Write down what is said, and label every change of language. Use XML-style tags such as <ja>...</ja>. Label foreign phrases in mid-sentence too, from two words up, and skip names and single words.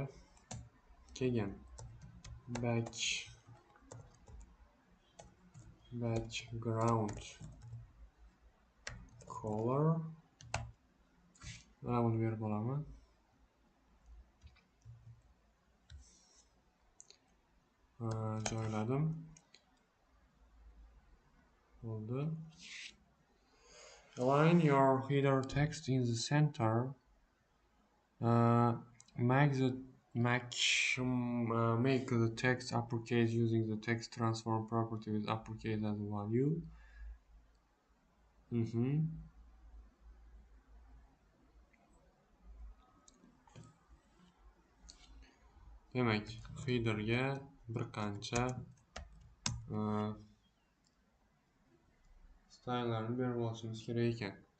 <uz>Keyin</uz> <en>background color</en> <uz>mana buni berib olaman. Joyladim. Bo'ldi.</uz> <en>Align your header text in the center. Make the text uppercase using the text transform property with uppercase as a value.</en> <uz>Demak, headerga bir qancha style'larni berib olishimiz kerak ekan.</uz>